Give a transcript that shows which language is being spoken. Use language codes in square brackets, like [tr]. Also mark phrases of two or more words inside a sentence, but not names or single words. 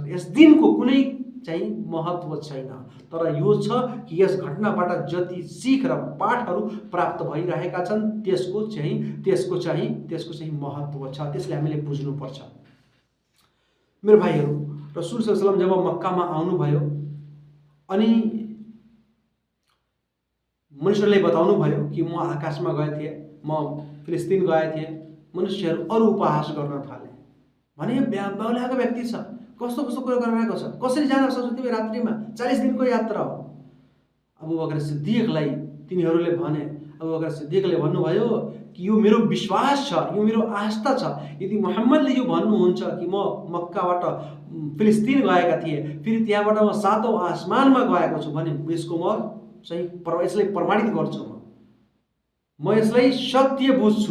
[ne] यस दिनको कुनै चाहिँ महत्त्व छैन, तर यो छ कि यस घटनाबाट जति सिख र पाठहरू प्राप्त भइरहेका छन् त्यसको चाहिँ महत्त्व छ। त्यसले हामीले बुझ्नुपर्छ। मेरो भाइहरू, रसुल [ar] صلى الله عليه وسلم [ne] जब मक्कामा आउनुभयो अनि मनुष्यहरूले बताउनु भयो कि म आकाशमा गए थिएँ, म फिलिस्तिन गए थिएँ, मनुष्यहरू अरू उपहास गर्न थाले। भने बेहुलाको व्यक्ति छ, कस्तो कस्तो कुरा गरिरहेको छ, कसरी जान सक्छौ तिमी रात्रिमा? 40 दिनको यात्रा हो। अबू बकर सिद्दिकलाई तिनीहरूले भने, अबू बकर सिद्दिकले भन्नुभयो कि यो मेरो विश्वास छ, यो मेरो आस्था छ। यदि मुहम्मदले यो भन्नुहुन्छ कि म मक्काबाट फिलिस्तिन गएका थिए, फेरि त्यहाँबाट म 7औं आसमानमा गएको छु भने यसको म चाहिँ यसलाई प्रमाणित गर्छु। म यसलाई सत्य बुझ्छु।